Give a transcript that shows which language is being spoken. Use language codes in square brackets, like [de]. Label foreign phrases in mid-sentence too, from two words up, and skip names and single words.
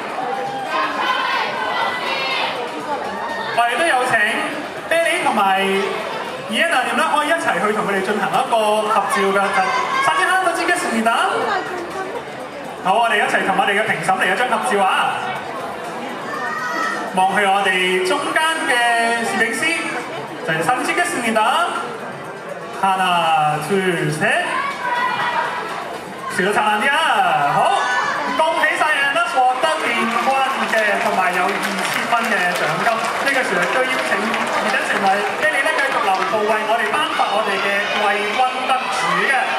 [yue] 我哋都有請啤梨同埋伊恩娜點咧，可以一齊去同佢哋進行一個合照㗎。大家好，我係史密達。好，我哋一齊同我哋嘅評審嚟一張合照啊！望去我哋中間嘅攝影師，就係 [ko] 사진찍겠습니다。하나 둘 셋， [yue] 笑到燦爛啲啊！好，恭喜晒 And Us 獲得電軍嘅同埋有2000蚊嘅獎金。呢個時候都邀請而家成為啤梨咧繼續留步為我哋頒發我哋嘅季軍得主嘅。